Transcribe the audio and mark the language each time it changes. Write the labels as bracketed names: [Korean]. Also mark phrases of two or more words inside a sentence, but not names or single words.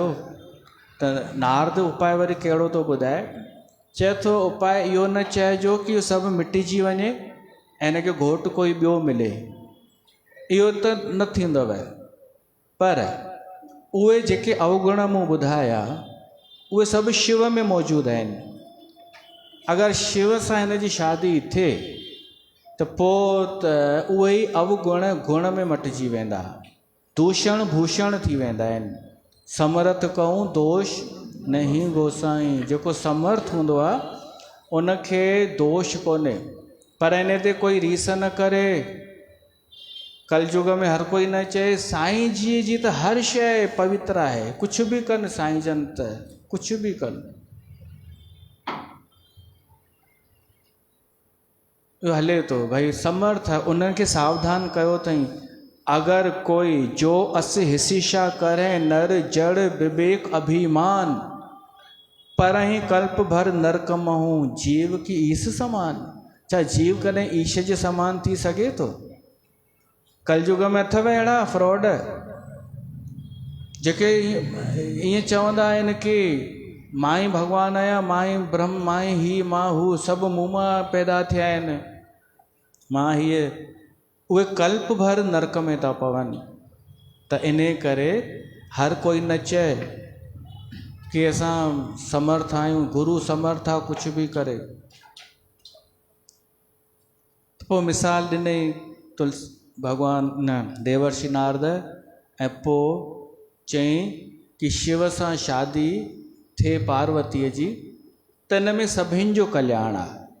[Sindhi] त नारद उपाय वरी कहिड़ो थो ॿुधाए, चए थो उपाय इहो न चइजो कि इहो सभु मिटिजी वञे ऐं हिनखे घोटु कोई ॿियो मिले, इहो त न थींदव। पर उहे जेके अवगुण मूं ॿुधाया उहे सभु शिव में मौजूदु आहिनि। अगरि शिव सां हिन जी शादी थिए त पोइ त उहे ई अवगुण गुण में मटिजी वेंदा, दूषण भूषण थी वेंदा आहिनि। [Awadhi] समर्थ कहूं दोष नहीं गोसाई, [Sindhi] जेको समर्थ हूंदो आहे उनखे दोष कोन्हे, पर इन ते कोई रीस न करे। कलयुग में हर कोई न चए साईं जी त हर शइ पवित्र आहे, कुझु बि कनि साईं जन, त कुझु बि कनि, इहो हले थो। भई समर्थ उन्हनि खे सावधान कयो अथई, [Awadhi] अगर कोई जो अस हिसिशा करे नर जड़ विवेक अभिमान, परहि कल्प भर नरक महूं जीव की ईस समान। [Sindhi] छा जीव कॾहिं ईश जे समान थी सघे थो? कलयुग में अथव अहिड़ा फ्रॉड जेके ईअं चवंदा आहिनि कि मां ई भॻवानु आहियां, मां ई ब्रह्म, मां ई ही मां हू, सभु मूं मां पैदा थिया आहिनि, मां हीअ। उहे कल्प भर नरक में था पवनि। त इन करे हर कोई न चए कि असां समर्थ आहियूं, गुरु समर्थ आहे, कुझु बि करे। पोइ मिसाल ॾिनई भॻवान न देवर्षि नारद, ऐं पोइ चई कि शिव सां शादी थिए पार्वतीअ जी, त इन में सभिनि जो कल्याण आहे।